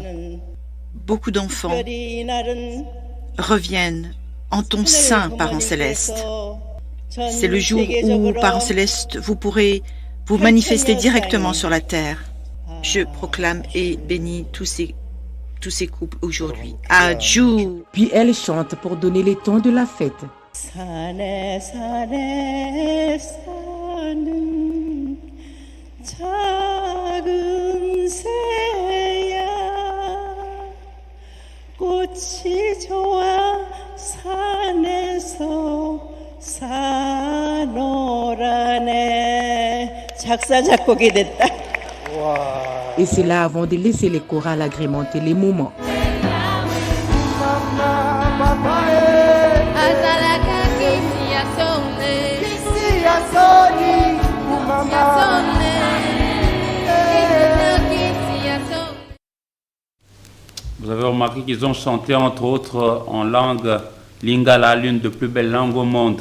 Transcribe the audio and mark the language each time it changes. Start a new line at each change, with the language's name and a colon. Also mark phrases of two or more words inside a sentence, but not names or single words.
French: Beaucoup d'enfants reviennent en ton sein, Parent Céleste. C'est le jour où, Parent Céleste, vous pourrez vous manifester directement sur la terre. Je proclame et bénis tous ces couples aujourd'hui. Adieu. Puis elle chante pour donner les temps de la fête.
Korean: 작은 새야 꽃이 좋아 산에서 사노라네 작사 작곡이 됐다.
French: Et c'est là avant de laisser les chorales agrémenter les moments. Vous avez remarqué qu'ils ont chanté entre autres en langue lingala, l'une des plus belles langues au monde.